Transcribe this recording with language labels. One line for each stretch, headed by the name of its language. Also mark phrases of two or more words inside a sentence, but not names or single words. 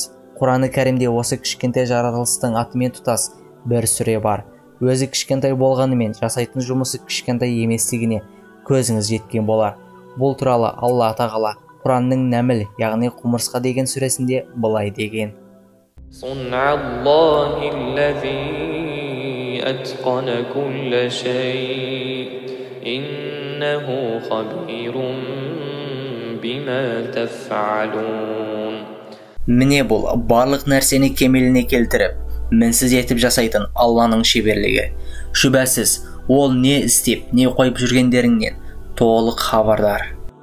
Kazakh: Құраны Кәрімде осы кішкентай жаратылыстың атымен тұтас бір сүре бар. Өзі кішкентай болғанымен жасайтын жұмысы кішкентай еместігіне көзіңіз жеткен болар. Бұл туралы Алла тағала Құранның Нәмл, яғни құмырсқа деген сүресінде былай деген.
Arabic: صنع الله الذي أتقن كل شيء إنه خبير بما تفعلون.
Kazakh: Міне бұл барлық нәрсені кемеліне келтіріп, мінсіз етіп жасайтын Алланың шеберлігі. Шүбәсіз, ол не істеп, не қойып жүргендеріңнен толық хабардар.